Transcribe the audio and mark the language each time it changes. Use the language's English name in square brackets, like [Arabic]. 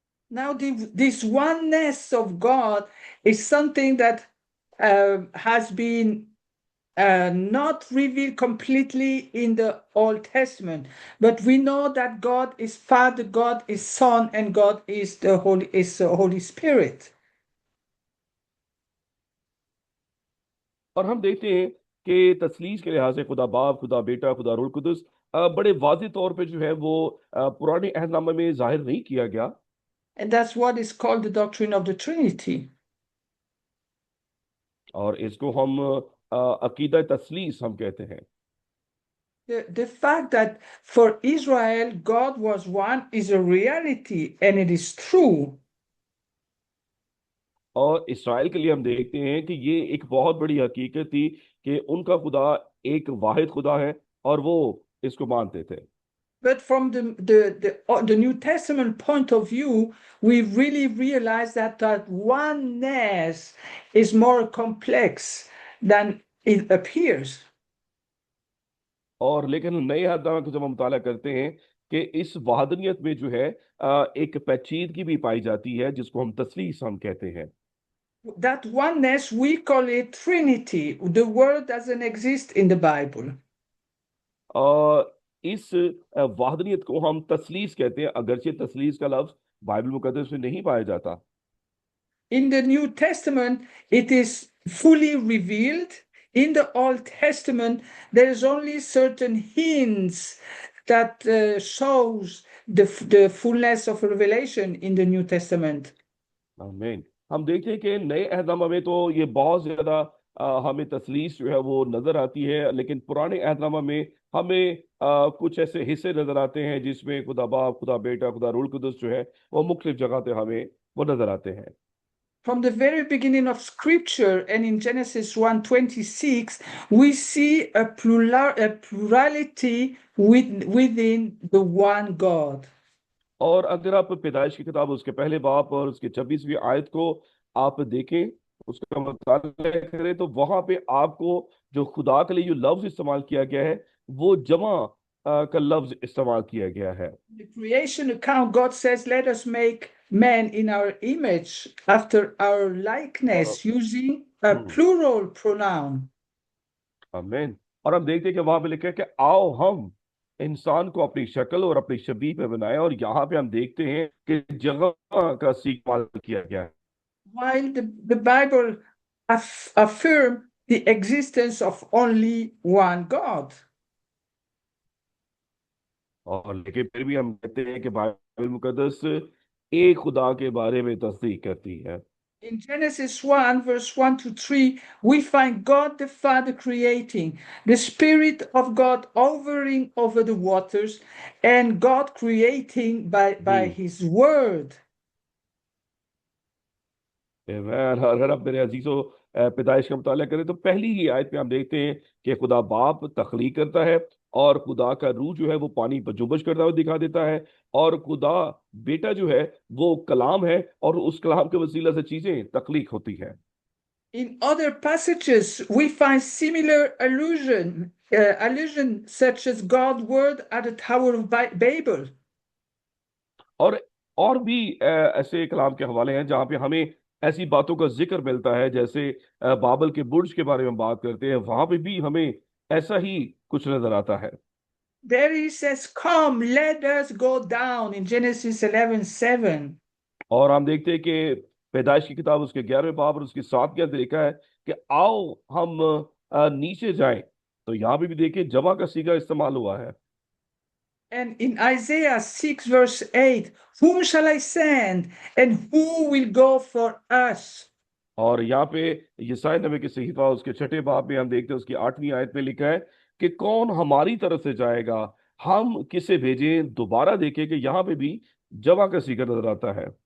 [English] Now, this oneness of God is something that has been not revealed completely in the Old Testament, but we know that God is Father, God is Son, and God is the Holy Spirit. [Hindi] और हम देखते हैं कि तसलीस के लिहाज से खुदा बाप, खुदा बेटा, खुदा रूह कुदस बड़े वाज़ेह तौर पे जो है वो पुराने अहदनामे में जाहिर नहीं किया गया। [English] And that's what is called the doctrine of the Trinity. [Hindi] और इसको हम अकीदा तसलीस हम कहते हैं। [English] The fact that for Israel God was one is a reality and it is true. [Hindi] और इसराइल के लिए हम देखते हैं कि ये एक बहुत बड़ी हकीकत थी कि उनका खुदा एक वाहिद खुदा है, और वो इसको मानते थे। [English] But from the New Testament point of view, we really realize that that oneness is more complex than it appears. [Hindi] और लेकिन नए अहदनामे को जब हम मुताला करते हैं कि इस वहादनियत में जो है एक पेचीदगी भी पाई जाती है, जिसको हम तसलीस हम कहते हैं। [English] That oneness, we call it Trinity. The word doesn't exist in the Bible. [Hindi] और इस वाहदनियत को हम तसलीस कहते हैं, अगरचे तसलीस का लफ्ज बाइबल मुकद्दस में नहीं पाया जाता। [English] In the New Testament, it is fully revealed. In the Old Testament, there is only certain hints that shows the fullness of revelation in the New Testament. [Hindi] आमीन। हम देखते हैं कि नए अहदनामा में तो ये बहुत ज्यादा हमें तसलीस जो है वो नजर आती है, लेकिन पुराने अहदनामा में हमें कुछ ऐसे हिस्से नजर आते हैं जिसमें खुदा बाप, खुदा बेटा, खुदा रूह कुदस जो है वो मुख्तलिफ जगह पे हमें वो नजर आते हैं। [English] From the very beginning of Scripture and in Genesis 1:26, we see a plurality within the one God. [Hindi] और अगर आप पैदाइश की किताब उसके पहले बाप और उसके 26वीं आयत को आप देखें, उसका मुताला करें, तो वहां पे आपको जो खुदा के लिए जो लफ्ज इस्तेमाल किया गया है वो जमा का लफ्ज इस्तेमाल किया गया है। [English] The creation account, God says, let us make man in our image, after our [Hindi] और [English] likeness, using a hmm, plural pronoun. [Hindi] आमीन। और हम देखते हैं कि वहां पे लिखा है कि आओ हम इंसान को अपनी शक्ल और अपनी शबीह पे बनाए, और यहाँ पे हम देखते हैं कि जगह का इस्तेमाल किया गया है। [English] While the Bible affirms the existence of only one God. [Hindi] और लेकिन फिर भी हम कहते हैं कि बाइबल मुकद्दस एक खुदा के बारे में तस्दीक करती है। [English] In Genesis 1, verse 1 to 3, we find God the Father creating, the Spirit of God hovering over the waters, and God creating by hmm. His Word. [Hindi] आमीन। अगर आप मेरे अजीजों पैदाइश का मुताला करें तो पहली ही आयत में हम देखते हैं कि खुदा बाप तख्लीक करता है, और खुदा का रूह जो है वो पानी पर जुम्बश करता हुआ दिखा देता है, और खुदा बेटा जो है वो कलाम है, और उस कलाम के वसीला से चीजें तख्लीक होती हैं। [English] In other passages, we find similar allusion such as God's word at the Tower of Babel. [Hindi] और और भी ऐसे कलाम के हवाले हैं जहाँ पे हमें ऐसी बातों का जिक्र मिलता है, जैसे बाबल के बुर्ज के बारे में बात करते हैं, वहां पे भी हमें ऐसा ही कुछ नजर आता है। [English] There he says, "Come, let us go down" in Genesis 11:7. [Hindi] और हम देखते हैं कि पैदाइश की किताब उसके 11वें बाब और उसकी 7 के अंदर लिखा है कि आओ हम नीचे जाएं। तो यहाँ पे भी देखिए जमा का सीगा इस्तेमाल हुआ है। [English] And in Isaiah 6:8, "Whom shall I send, and who will go for us?" [Hindi] और यहाँ पे यशायाह नबी की सहीफा उसके 6ठे बाब में हम देखते हैं उसकी 8वीं आयत में लिखा है कि कौन हमारी तरफ से जाएगा, हम किसे भेजें। दोबारा देखें कि यहाँ पे भी जमा का सीगा नजर आता है।